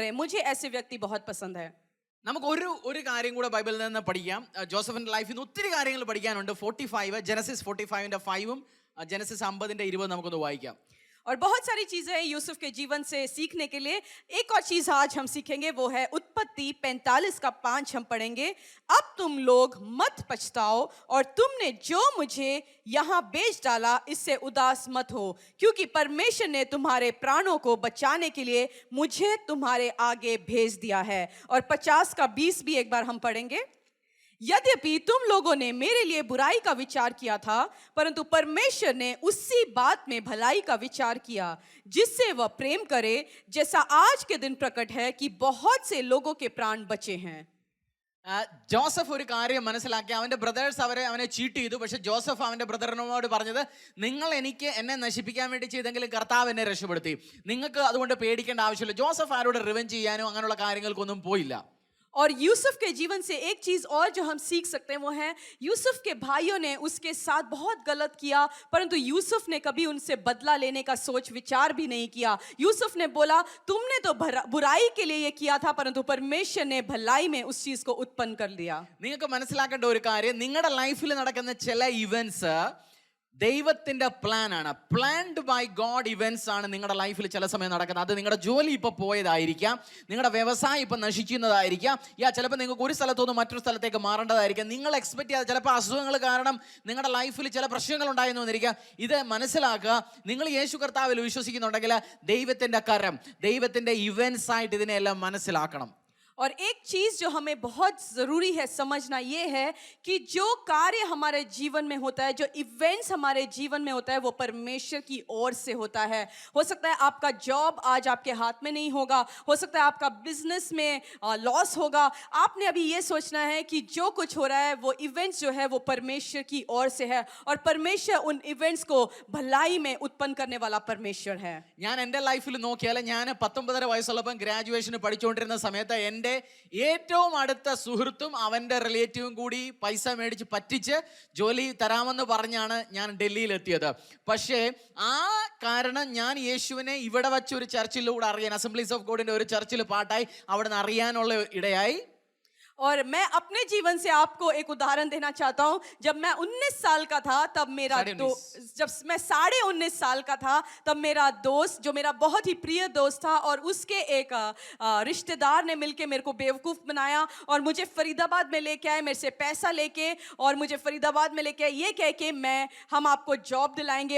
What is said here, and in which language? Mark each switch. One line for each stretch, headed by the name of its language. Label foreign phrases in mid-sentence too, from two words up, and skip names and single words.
Hindi: मुझे ऐसे व्यक्ति बहुत पसंद है.
Malayalam: നമുക്ക് ഒരു കാര്യം കൂടെ ബൈബിളിൽ നിന്ന് പഠിക്കാം. ജോസഫിന്റെ ലൈഫിൽ നിന്ന് ഒത്തിരി കാര്യങ്ങൾ പഠിക്കാനുണ്ട്. 45 ജനസിസ് 45ന്റെ 5 ജനസിസ് 50ന്റെ 20 നമുക്കൊന്ന് വായിക്കാം.
Hindi: और बहुत सारी चीजें हैं यूसुफ के जीवन से सीखने के लिए. एक और चीज आज हम सीखेंगे, वो है उत्पत्ति 45 का 5 हम पढ़ेंगे. अब तुम लोग मत पछताओ और तुमने जो मुझे यहाँ बेच डाला इससे उदास मत हो, क्योंकि परमेश्वर ने तुम्हारे प्राणों को बचाने के लिए मुझे तुम्हारे आगे भेज दिया है. और 50 का 20 भी एक बार हम पढ़ेंगे. यद्यपि तुम लोगों ने मेरे लिए बुराई का विचार किया था, परंतु परमेश्वर ने उसी बात में भलाई का विचार किया जिससे वह प्रेम करे, जैसा आज के दिन प्रकट है कि बहुत से लोगों के प्राण बचे हैं.
Malayalam: ജോസഫ് ഒരു കാര്യം മനസ്സിലാക്കി. അവന്റെ ബ്രദേഴ്സ് അവനെ ചീറ്റ് ചെയ്തു. പക്ഷെ ജോസഫ് അവന്റെ ബ്രദറിനോട് പറഞ്ഞത്, നിങ്ങൾ എന്നെ നശിപ്പിക്കാൻ വേണ്ടി ചെയ്തെങ്കിലും കർത്താവ് എന്നെ രക്ഷപ്പെടുത്തി, നിങ്ങൾക്ക് അതുകൊണ്ട് പേടിക്കേണ്ട ആവശ്യമില്ല. ജോസഫ് ആരോട് റിവെഞ്ച് ചെയ്യാനോ അങ്ങനെയുള്ള കാര്യങ്ങൾക്കൊന്നും പോയില്ല.
Hindi: और यूसुफ के जीवन से एक चीज और जो हम सीख सकते हैं वो है, यूसुफ के भाइयों ने उसके साथ बहुत गलत किया, परंतु यूसुफ ने कभी उनसे बदला लेने का सोच विचार भी नहीं किया. यूसुफ ने बोला, तुमने तो बुराई के लिए ये किया था, परंतु परमेश्वर ने भलाई में उस चीज को उत्पन्न कर लिया.
Malayalam: നിങ്ങൾക്ക് മനസ്സിലാക്കേണ്ട ഒരു കാര്യം, നിങ്ങളുടെ ലൈഫിൽ നടക്കുന്ന ചില ഇവന്റ്സ് ദൈവത്തിന്റെ പ്ലാൻ ആണ്.
English: planned by God
Malayalam: ഇവന്റ്സ് ആണ് നിങ്ങളുടെ ലൈഫിൽ ചില സമയം നടക്കുന്നത്. അത് നിങ്ങളുടെ ജോലി ഇപ്പൊ പോയതായിരിക്കാം, നിങ്ങളുടെ വ്യവസായം ഇപ്പൊ നശിക്കുന്നതായിരിക്കാം, ചിലപ്പോൾ നിങ്ങൾക്ക് ഒരു സ്ഥലത്തുനിന്ന് മറ്റൊരു സ്ഥലത്തേക്ക് മാറേണ്ടതായിരിക്കാം. നിങ്ങൾ എക്സ്പെക്ട് ചെയ്യാതെ ചിലപ്പോൾ അസുഖങ്ങൾ കാരണം നിങ്ങളുടെ ലൈഫിൽ ചില പ്രശ്നങ്ങൾ ഉണ്ടായെന്ന് വന്നിരിക്കാം. ഇത് മനസ്സിലാക്കുക, നിങ്ങൾ യേശു കർത്താവിൽ വിശ്വസിക്കുന്നുണ്ടെങ്കിൽ ദൈവത്തിന്റെ കരം, ദൈവത്തിന്റെ ഇവന്റ്സ് ആയിട്ട് ഇതിനെല്ലാം മനസ്സിലാക്കണം.
Hindi: और एक चीज जो हमें बहुत जरूरी है समझना, ये है कि जो कार्य हमारे जीवन में होता है, जो इवेंट्स हमारे जीवन में होता है, वो परमेश्वर की ओर से होता है. हो सकता है आपका जॉब आज आपके हाथ में नहीं होगा, हो सकता है आपका बिजनेस में लॉस होगा. आपने अभी ये सोचना है कि जो कुछ हो रहा है वो इवेंट्स जो है वो परमेश्वर की ओर से है, और परमेश्वर उन इवेंट्स को भलाई में उत्पन्न करने वाला परमेश्वर है.
Malayalam: ഞാൻ എൻ്റെ ലൈഫിൽ നോക്കിയാൽ, ഞാൻ 19 വയസ്സുള്ളപ്പം ഗ്രാജുവേഷന് പഠിച്ചുകൊണ്ടിരുന്ന സമയത്ത് എൻ്റെ ഏറ്റവും അടുത്ത സുഹൃത്തും അവന്റെ റിലേറ്റീവും കൂടി പൈസ മേടിച്ച് പറ്റിച്ച് ജോലി തരാമെന്ന് പറഞ്ഞാണ് ഞാൻ ഡൽഹിയിൽ എത്തിയത്. പക്ഷേ ആ കാരണം ഞാൻ യേശുവിനെ ഇവിടെ വച്ച് ഒരു ചർച്ചിലൂടെ അറിയാൻ, അസംബ്ലീസ് ഓഫ് ഗോഡിന്റെ ഒരു ചർച്ചിൽ പാട്ടായി അവിടെ നിന്ന് അറിയാനുള്ള ഇടയായി.
Hindi: और मैं अपने जीवन से आपको एक उदाहरण देना चाहता हूं. जब मैं 19 साल का था, तब मेरा जब मैं 19.5 साल का था, तब मेरा दोस्त, जो मेरा बहुत ही प्रिय दोस्त था, और उसके एक रिश्तेदार ने मिलके मेरे को बेवकूफ़ बनाया और मुझे फरीदाबाद में लेके आए, मेरे से पैसा लेके, और मुझे फरीदाबाद में लेके आए ये कह के हम आपको जॉब दिलाएंगे.